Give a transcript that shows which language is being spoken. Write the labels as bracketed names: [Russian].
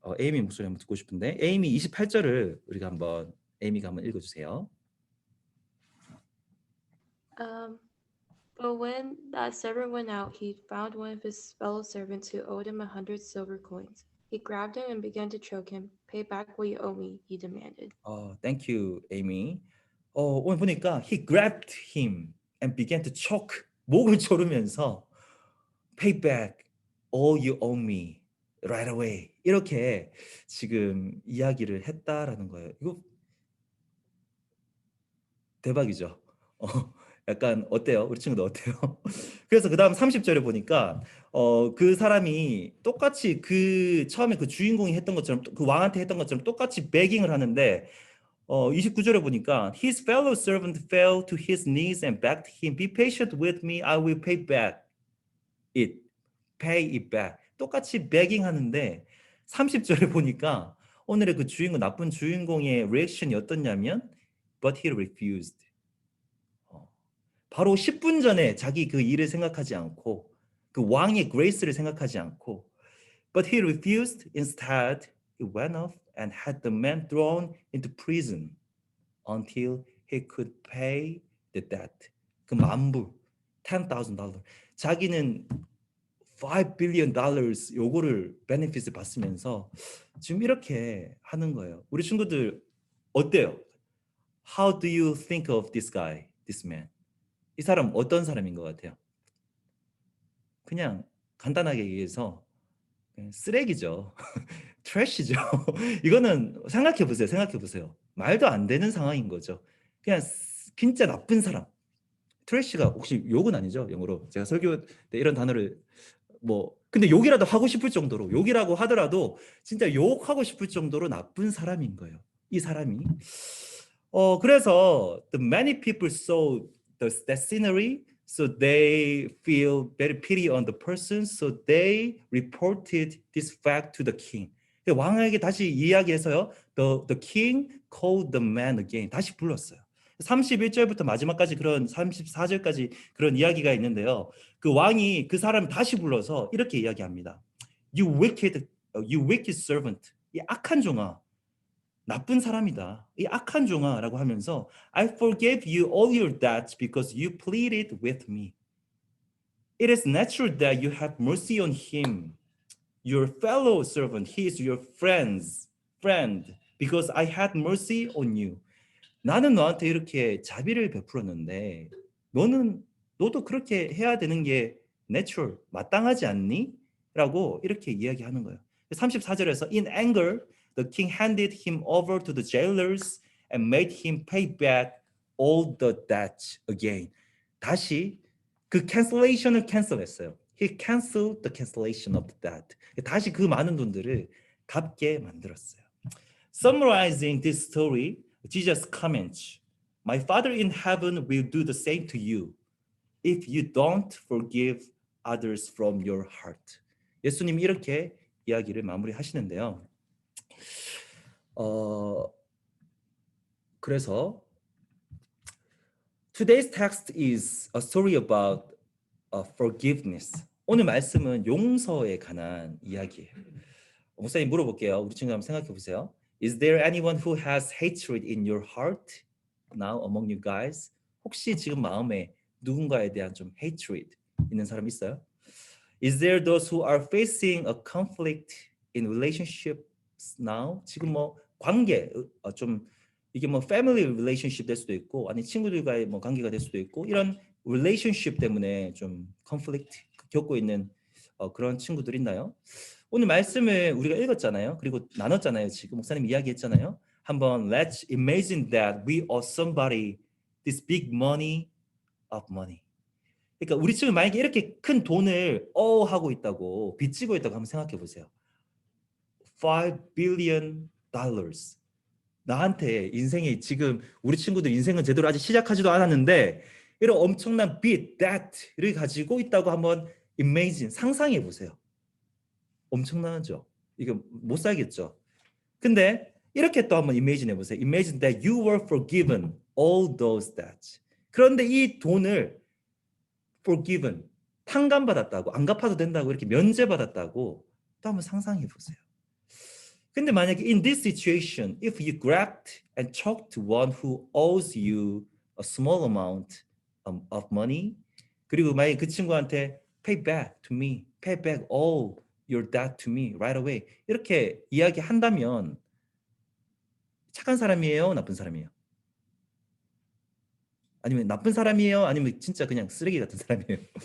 [Korean] 에이미 목소리 한번 듣고 싶은데 에이미 28절을 우리가 한번 에이미가 한번 읽어주세요. [English] But when that servant went out, he found one of his fellow servants who owed him 100 silver coins. He grabbed him and began to choke him. Pay back what you owe me, he demanded. Thank you, Amy. [Korean] 오늘 보니까 [English] he grabbed him and began to choke. [Korean] 목을 조르면서 [English] pay back all you owe me right away. [Korean] 이렇게 지금 이야기를 했다라는 거예요. 이거 대박이죠. 약간 어때요? 우리 친구들 어때요? 그래서 그 다음 30절에 보니까 그 사람이 똑같이 그 처음에 그 주인공이 했던 것처럼 그 왕한테 했던 것처럼 똑같이 begging을 하는데 29절에 보니까 [English] his fellow servant fell to his knees and begged him, be patient with me, I will pay it back. [Korean] 똑같이 begging 하는데 30절에 보니까 오늘의 그 주인공, 나쁜 주인공의 리액션이 어떻냐면 [English] but he refused. [Korean] 바로 10분 전에 자기 그 일을 생각하지 않고 그 왕의 그레이스를 생각하지 않고 [English] But he refused. Instead, he went off and had the man thrown into prison until he could pay the debt. [Korean] 그 만불, $10,000. 자기는 $5 billion 요거를 베네핏을 받으면서 지금 이렇게 하는 거예요. 우리 친구들 어때요? [English] How do you think of this guy, this man? [Korean] 이 사람 어떤 사람인 것 같아요? 그냥 간단하게 얘기해서 그냥 쓰레기죠. 트래시죠. 이거는 생각해 보세요. 생각해 보세요. 말도 안 되는 상황인 거죠. 그냥 진짜 나쁜 사람. 트래시가 혹시 욕은 아니죠? 영어로. 제가 설교 때 이런 단어를 근데 욕이라도 하고 싶을 정도로 욕이라고 하더라도 진짜 욕하고 싶을 정도로 나쁜 사람인 거예요. 이 사람이. 그래서 [English] the many people saw that scenery, so they feel very pity on the person, so they reported this fact to the king. [Korean] 왕에게 다시 이야기해서요. [English] The king called the man again. [Korean] 다시 불렀어요. 31절부터 마지막까지 그런 34절까지 그런 이야기가 있는데요. 그 왕이 그 사람 다시 불러서 이렇게 이야기합니다. [English] You wicked servant. [Korean] 이 악한 종아. 나쁜 사람이다. 이 악한 종아라고 하면서 [English] I forgave you all your debts because you pleaded with me. It is natural that you have mercy on him, your fellow servant. He is your friend, because I had mercy on you. [Korean] 나는 너한테 이렇게 자비를 베풀었는데 너도 그렇게 해야 되는 게 natural, 마땅하지 않니? 라고 이렇게 이야기하는 거예요. 34절에서 [English] In anger, the king handed him over to the jailers and made him pay back all the debts again. [Korean] 다시 그 cancellation을 cancel했어요. [English] He canceled the cancellation of the debt. [Korean] 다시 그 많은 돈들을 갚게 만들었어요. [English] Summarizing this story, Jesus comments, My Father in heaven will do the same to you if you don't forgive others from your heart. [Korean] 예수님이 이렇게 이야기를 마무리하시는데요. 그래서 [English] today's text is a story about forgiveness. [Korean] 오늘 말씀은 용서에 관한 이야기예요. 목사님 물어볼게요. 우리 친구 한번 생각해 보세요. [English] Is there anyone who has hatred in your heart now among you guys? [Korean] 혹시 지금 마음에 누군가에 대한 좀 hatred 있는 사람 있어요? [English] Is there those who are facing a conflict in relationships now? [Korean] 지금 관계 좀 이게 family relationship 될 수도 있고 아니 친구들과의 관계가 될 수도 있고 이런 relationship 때문에 좀 conflict 겪고 있는 그런 친구들 있나요? 오늘 말씀을 우리가 읽었잖아요. 그리고 나눴잖아요. 지금 목사님 이야기했잖아요. 한번 [English] let's imagine that we owe somebody this big money of money. [Korean] 그러니까 우리 지금 만약에 이렇게 큰 돈을 하고 있다고 빚지고 있다고 한번 생각해 보세요. [English] $5 billion. [Korean] 나한테 인생이 지금 우리 친구들 인생은 제대로 아직 시작하지도 않았는데 이런 엄청난 빚, debt를 가지고 있다고 한번 imagine, 상상해 보세요. 엄청나죠? 이거 못 살겠죠? 근데 이렇게 또 한번 imagine 해보세요. [English] Imagine that you were forgiven all those debts. [Korean] 그런데 이 돈을 forgiven, 탕감받았다고, 안 갚아도 된다고 이렇게 면제받았다고 또 한번 상상해 보세요. 근데 만약에 [English] in this situation, if you grabbed and choked one who owes you a small amount of money, [Korean] 그리고 만약에 그 친구한테 [English] pay back to me, pay back all your debt to me right away [Korean] 이렇게 이야기한다면 착한 사람이에요? 나쁜 사람이에요? 아니면 나쁜 사람이에요? 아니면 진짜 그냥 쓰레기 같은 사람이에요?